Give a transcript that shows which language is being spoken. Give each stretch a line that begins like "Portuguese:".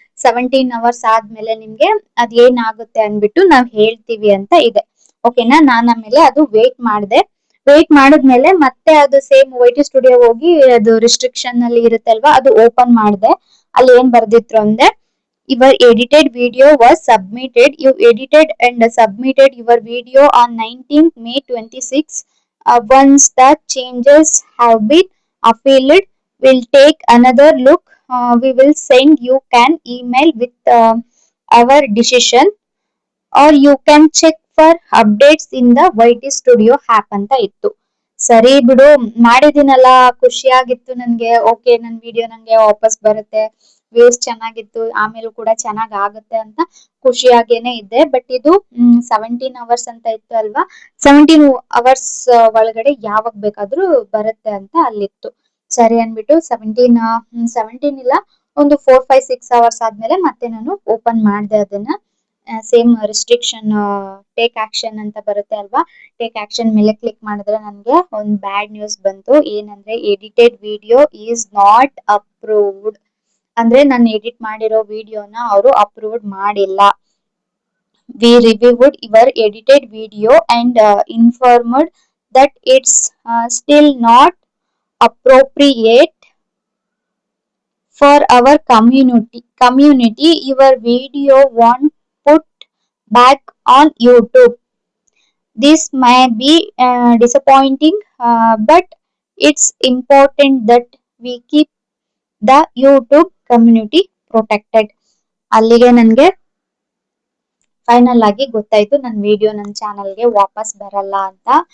Kannada: 17 hours ಆದ್ಮೇಲೆ ನಿಮ್ಗೆ ಅದ್ ಏನಾಗುತ್ತೆ ಅನ್ಬಿಟ್ಟು ನಾವ್ ಹೇಳ್ತೀವಿ ಅಂತ ಇದೆ. ಓಕೆನಾ, ನಾನು ಆಮೇಲೆ ಅದು ವೇಟ್ ಮಾಡಿದೆ. ವೇಟ್ ಮಾಡಿದ್ಮೇಲೆ ಮತ್ತೆ ಅದು ಸೇಮ್ YT ಸ್ಟುಡಿಯೋ ಹೋಗಿ ಅದು ರಿಸ್ಟ್ರಿಕ್ಷನ್ ಅಲ್ಲಿ ಇರುತ್ತಲ್ವಾ, ಅದು ಓಪನ್ ಮಾಡಿದೆ. ಅಲ್ಲಿ ಏನ್ ಬರ್ದಿದ್ರು ಅಂದ್ರೆ
English: Your edited video was submitted. You edited and submitted your video on 19th May 26. Once the changes have been appealed, we'll take another look. We will send you an email with our decision, or you can check for updates in the YT Studio app
Kannada: ಅಂತ ಇತ್ತು. ಸರಿ ಬಿಡು, ಮಾಡಿದ್ದೀನಲ್ಲ, ಖುಷಿಯಾಗಿತ್ತು ನನಗೆ. Okay, ನನ್ನ video ನನಗೆ ವಾಪಸ್ ಬರುತ್ತೆ, ವ್ಯೂಸ್ ಚೆನ್ನಾಗಿತ್ತು, ಆಮೇಲೂ ಕೂಡ ಚೆನ್ನಾಗಿ ಆಗುತ್ತೆ ಅಂತ ಖುಷಿಯಾಗೇನೆ ಇದ್ದೆ. ಬಟ್ ಇದು 17 ಅವರ್ಸ್ ಅಂತ ಇತ್ತು ಅಲ್ವಾ, 17 ಅವರ್ಸ್ ಒಳಗಡೆ ಯಾವಾಗ ಬೇಕಾದ್ರೂ ಬರುತ್ತೆ ಅಂತ ಅಲ್ಲಿತ್ತು. ಸರಿ ಅಂದ್ಬಿಟ್ಟು 17 ಇಲ್ಲ, ಒಂದು 4, 5, 6 ಅವರ್ಸ್ ಆದ್ಮೇಲೆ ಮತ್ತೆ ನಾನು ಓಪನ್ ಮಾಡಿದೆ ಅದನ್ನ. ಸೇಮ್ ರಿಸ್ಟ್ರಿಕ್ಷನ್ ಟೇಕ್ ಆಕ್ಷನ್ ಅಂತ ಬರುತ್ತೆ ಅಲ್ವಾ, ಟೇಕ್ ಆಕ್ಷನ್ ಮೇಲೆ ಕ್ಲಿಕ್ ಮಾಡಿದ್ರೆ ನನಗೆ ಒಂದು ಬ್ಯಾಡ್ ನ್ಯೂಸ್ ಬಂತು. ಏನಂದ್ರೆ
English: edited video is not approved,
Kannada: ಅಂದ್ರೆ ನಾನು ಎಡಿಟ್ ಮಾಡಿರೋ ವಿಡಿಯೋನ ಅವರು ಅಪ್ರೂವ್ಡ್ ಮಾಡಿಲ್ಲ.
English: We reviewed your edited video and informed that it's still not appropriate for our community. Your video won't put back on YouTube. This may be disappointing, but it's important that we keep the YouTube community protected.
Kannada: ಅಲ್ಲಿಗೆ ನನಗೆ final ಆಗಿ ಗೊತ್ತಾಯ್ತು ನನ್ನ video ನನ್ನ ಚಾನಲ್ಗೆ ವಾಪಸ್ ಬರಲ್ಲ ಅಂತ.